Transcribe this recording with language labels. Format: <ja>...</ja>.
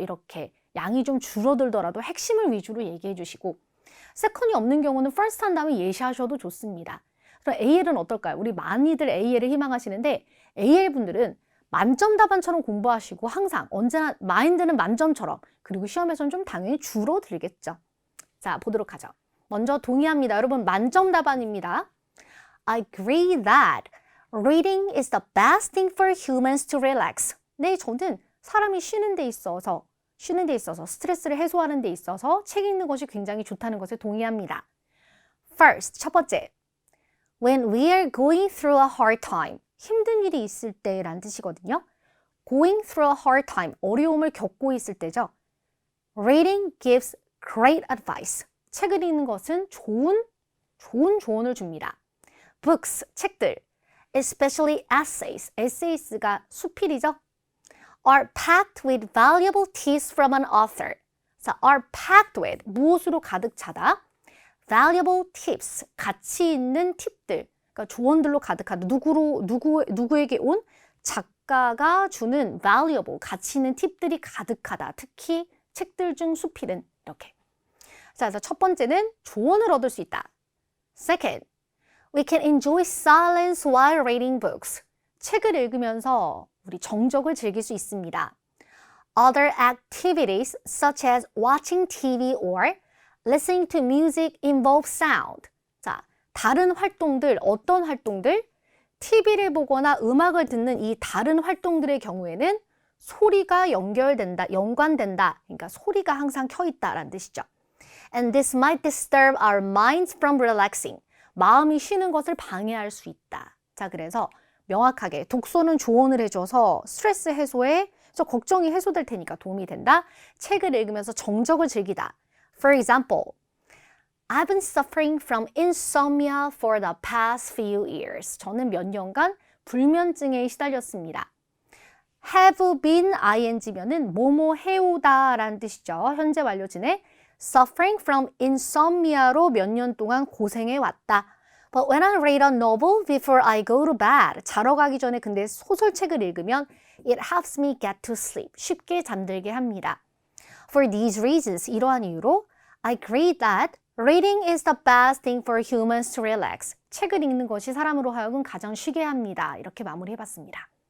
<ko>이렇게 양이 좀 줄어들더라도 핵심을 위주로 얘기해 주시고 세컨이 없는 경우는 first 한 다음에 예시하셔도 좋습니다. 그럼 AL은 어떨까요? 우리 많이들 AL을 희망하시는데 AL 분들은 만점 답안처럼 공부하시고 항상 언제나 마인드는 만점처럼 그리고 시험에서는 좀 당연히 줄어들겠죠. 자, 보도록 하죠. 먼저 동의합니다. 여러분 만점 답안입니다.</ko> <en>I agree that reading is the best thing for humans to relax.</en> <ko>네, 저는 사람이 쉬는 데 있어서 스트레스를 해소하는 데 있어서 책 읽는 것이 굉장히 좋다는 것에 동의합니다.</ko> <en>First,</en> <ko>첫 번째.</ko> <en>When we are going through a hard time.</en> <ko>힘든 일이 있을 때라는 뜻이거든요.</ko> <en>Going through a hard time.</en> <ko>어려움을 겪고 있을 때죠.</ko> <en>Reading gives great advice.</en> <ko>책을 읽는 것은 좋은 조언을 줍니다.</ko> <en>Books,</en> <ko>책들,</ko> <en>especially essays, essays가</en> <ko>수필이죠.</ko> <en>Are packed with valuable tips from an author.</en> <ko>자,</ko> <en>are packed with,</en> <ko>무엇으로 가득 차다?</ko> <en>Valuable tips,</en> <ko>가치 있는 팁들, 그러니까 조언들로 가득하다. 누구에게 온? 작가가 주는 valuable, 가치 있는 팁들이 가득하다. 특히 책들 중 수필은 이렇게. 자, 그래서 첫 번째는 조언을 얻을 수 있다.</ko> <en>Second, we can enjoy silence while reading books.</en> <ko>책을 읽으면서 우리 정적을 즐길 수 있습니다.</ko> <en>Other activities such as watching TV or listening to music involve sound.</en> <ko>자, 다른 활동들, 어떤 활동들? TV를 보거나 음악을 듣는 이 다른 활동들의 경우에는 소리가 연관된다. 그러니까 소리가 항상 켜 있다라는 뜻이죠.</ko> <en>And this might disturb our minds from relaxing.</en> <ko>마음이 쉬는 것을 방해할 수 있다. 자, 그래서 명확하게 독서는 조언을 해줘서 스트레스 해소에 걱정이 해소될 테니까 도움이 된다. 책을 읽으면서 정적을 즐기다.</ko> <en>For example, I've been suffering from insomnia for the past few years.</en> <ko>저는 몇 년간 불면증에 시달렸습니다. have been ing면은 뭐뭐 해오다 라는 뜻이죠. 현재 완료진에</ko> <en>suffering from insomnia</en> <ko>로 몇 년 동안 고생해 왔다.</ko> <en>But when I read a novel before I go to bed.</en> <ko>자러 가기 전에 근데 소설책을 읽으면</ko> <en>it helps me get to sleep.</en> <ko>쉽게 잠들게 합니다.</ko> <en>For these reasons,</en> <ko>이러한 이유로</ko> <en>I agree that reading is the best thing for humans to relax.</en> <ko>책을 읽는 것이 사람으로 하여금 가장 쉬게 합니다. 이렇게 마무리해봤습니다.</ko>